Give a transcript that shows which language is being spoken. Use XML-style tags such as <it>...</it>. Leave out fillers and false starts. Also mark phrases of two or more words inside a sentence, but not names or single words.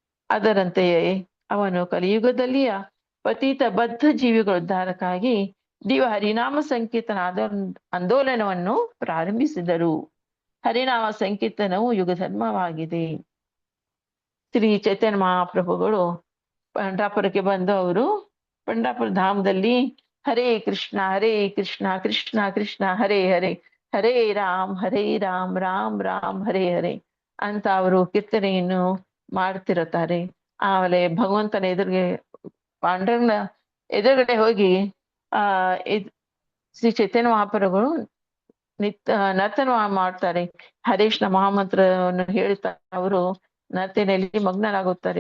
<kn>ಅದರಂತೆಯೇ ಅವನು ಕಲಿಯುಗದಲ್ಲಿಯ ಪತಿತ ಬದ್ಧ ಜೀವಿಗಳ ಉದ್ಧಾರಕ್ಕಾಗಿ ದಿವ ಹರಿನಾಮ ಸಂಕೀರ್ತನ ಆಂದೋಲನವನ್ನು ಪ್ರಾರಂಭಿಸಿದರು. ಹರಿನಾಮ ಸಂಕೀರ್ತನವು ಯುಗ ಧರ್ಮವಾಗಿದೆ. ಶ್ರೀ ಚೈತನ್ಯ ಮಹಾಪ್ರಭುಗಳು ಪಂಡರಾಪುರಕ್ಕೆ ಬಂದು ಅವರು ಪಂಡರಾಪುರ ಧಾಮದಲ್ಲಿ</kn> <sa>ಹರೇ ಕೃಷ್ಣ ಕೃಷ್ಣ ಕೃಷ್ಣ ಹರೇ ಹರೇ, ಹರೇ ರಾಮ್ ರಾಮ್ ರಾಮ್ ಹರೇ ಹರೇ</sa> <kn>ಅಂತ ಅವರು ಕೀರ್ತನೆಯನ್ನು ಮಾಡ್ತಿರುತ್ತಾರೆ. ಆಮೇಲೆ ಭಗವಂತನ ಎದುರಿಗೆ ಪಾಂಡುರಂಗನ ಎದುರುಗಡೆ ಹೋಗಿ ಶ್ರೀ ಚೈತನ್ಯ ಮಹಾಪ್ರಭುಗಳು ನರ್ತನ ಮಾಡ್ತಾರೆ. ಹರೇಶ್ನ ಮಹಾಮಂತ್ರವನ್ನು ಹೇಳ್ತಾ ಅವರು ನರ್ತನೆಯಲ್ಲಿ ಮಗ್ನರಾಗುತ್ತಾರೆ.</kn>